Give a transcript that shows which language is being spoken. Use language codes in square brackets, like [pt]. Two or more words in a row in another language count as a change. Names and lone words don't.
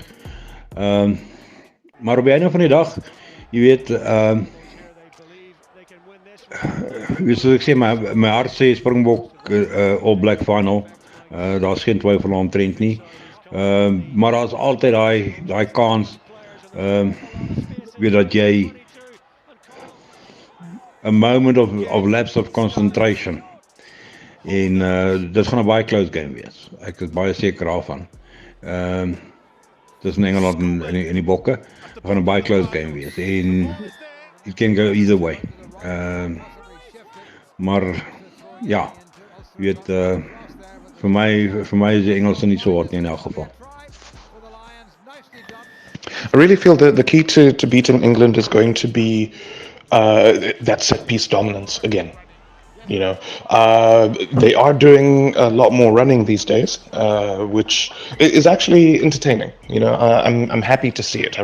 [af] Maar op die einde van die dag, jy weet, soos ek sê, my hart sê Springbok All Black final. Daar's geen twyfel omtrent nie. Maar daar's altyd daai kans, weet dat jy [en] a moment of lapse of concentration, [af] en dit gaan 'n baie [en] close game [af] wees. Ek is baie seker daarvan. Tussen Engeland en die Bokke, dit gaan 'n baie [en] close game [af] wees, en [en] it can go either way. [af] Maar ja, jy weet, vir my is die Engelse nie so hard nie in elk geval. [en] I really feel that the key to beating England is going to be that set piece dominance again. You know, they are doing a lot more running these days, which is actually entertaining. You know, I'm happy to see it.